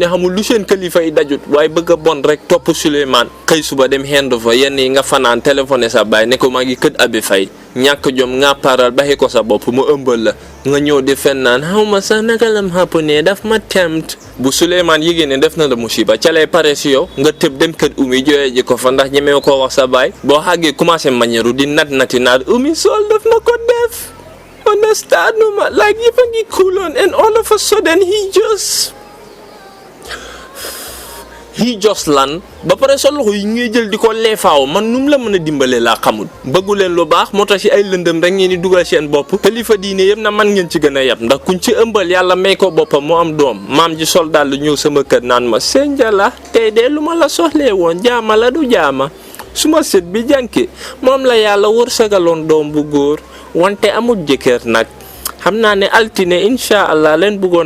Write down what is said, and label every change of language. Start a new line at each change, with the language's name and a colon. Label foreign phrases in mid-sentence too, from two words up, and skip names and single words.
Wolof: xamul lu seen kalifa yi dajut waaye bëgg a bon rek topp Souleymane xëy suba dem hendu fa yenn yi nga fanaan téléphoné sa baay ne ko maa ngi kët abi fay ñàkk jom nga paral baxi ko sa bopp mu ëmbal la nga ñëw di fen naan xaw ma sax naka lam xàppane daf ma tempt bu Souleymane yégée ne def na la musiba ca lay pare si yow nga tëb dem kër umi jooyee ji ko fa ndax ñemee koo wax sa baay boo xàggee commencé mañeeru di nati naat umi sol daf na ko def understand ma like yëpp a ngi cooloon
English: and all of a sudden he
Wolof: just lan ba pare sa loxo yi ngay jël di ko leefaaw man num la mën a dimbalee laa xamul bëggu leen lu baax moo tax si ay lëndëm rek ngeen di dugal seen bopp kilifa diine yëpp na man ngeen ci gën a yab ndax kuñ ci ëmbal yàlla may ko boppam moo am doom maam ji sol daal lu ñëw sama kër naan ma seen jala tey de lu ma la soxlee woon jaama la du jaama suma sët bi jànki moom la yàlla wërsëgaloon doom bu góor wante amul jëkkër nag xam naa ne altine
Arabic: إن شاء الله
Wolof: leen bëggoon a